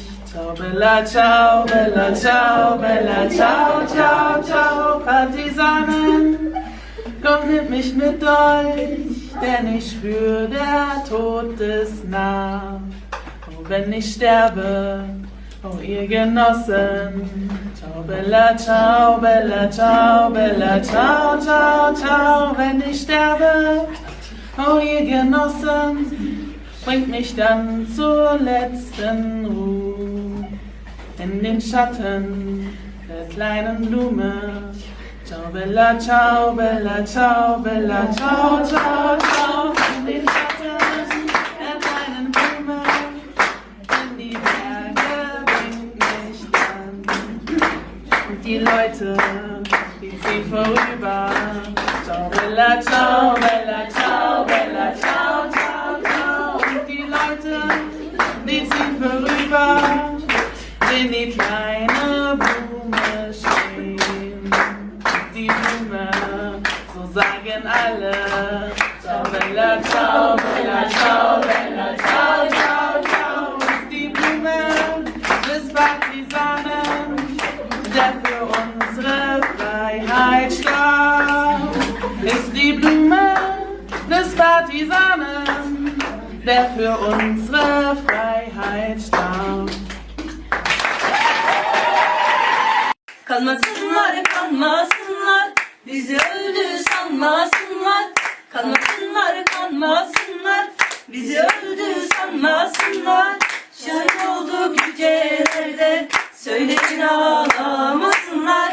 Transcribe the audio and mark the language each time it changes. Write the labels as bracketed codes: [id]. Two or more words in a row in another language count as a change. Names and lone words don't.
[it] Ciao Bella, ciao Bella, ciao Bella, ciao, ciao, ciao Partisanen. [de] Kommt, nimmt mich mit euch, denn ich spür, der Tod ist nah. Oh, wenn ich sterbe, oh ihr Genossen. [it] Ciao Bella, ciao Bella, ciao Bella, ciao, ciao, ciao. [de] Wenn ich sterbe, oh ihr Genossen. Bringt mich dann zur letzten Ruhe in den Schatten der kleinen Blume. [it] Ciao Bella, ciao Bella, ciao Bella, ciao, ciao, ciao. [de] In den Schatten der kleinen Blume, in die Berge bringt mich dann. Und die Leute, die ziehen vorüber. [it] Ciao Bella, ciao Bella, ciao Bella, ciao, ciao. [de] Die ziehen vorüber, sehen die kleine Blume stehen. Die Blume, so sagen alle. [it] Ciao Bella, ciao Bella, ciao Bella, ciao, ciao, ciao. [de] Ist die Blume des Partisanen, der für unsere Freiheit starb. Ist die Blume des Partisanen, der für unsere Freiheit starb. [tr] Kanmasınlar, kanmasınlar, bizi öldü sanmasınlar. Kanmasınlar, kanmasınlar, bizi öldü sanmasınlar. Şahit olduk yücelerde, söyleyin ağlamasınlar.